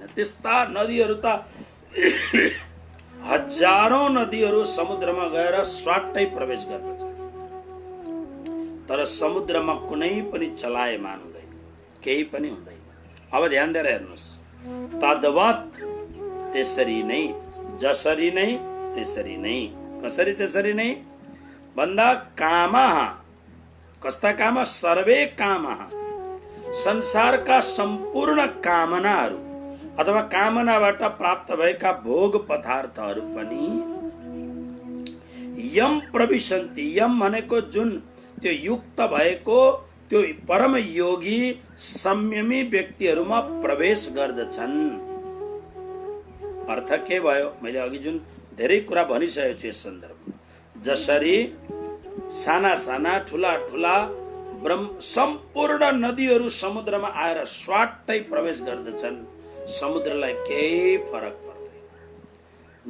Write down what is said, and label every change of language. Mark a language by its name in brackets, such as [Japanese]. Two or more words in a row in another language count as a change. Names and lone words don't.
[Nepali] त्यस्ता नदीहरू त हजारौं नदीहरू समुद्रमा गएर स्वाट्टै प्रवेश गर्दछ, तर समुद्रमा कुनै पनि चलायमान हुँदैन, केही पनि हुँदैन। अब ध्यान दिएर हेर्नुस्। तद्वत्, त्यसरी नै, जसरी नै, त्यसरी नै। कसरी त्यसरी नै भन्दा कामः, कस्ता काम? [Sanskrit] सर्वे कामः, [Nepali] संसारका सम्पूर्ण कामनाहरू अथवा कामनाबाट प्राप्त भएका भोग पदार्थहरू पनि [Sanskrit] यम प्रविशन्ति। [Nepali] यम भनेको जुन त्यो युक्त भएको त्यो परम योगी संयमी व्यक्तिहरूमा प्रवेश गर्दछन्। अर्थ के भयो? मैले अघि जुन धेरै कुरा भनिसकेको छु यस सन्दर्भमा, जसरी साना साना ठुला ठुला सम्पूर्ण नदीहरू समुद्रमा आएर स्वाट्टै प्रवेश गर्दछन्, समुद्रलाई केही फरक पर्दैन।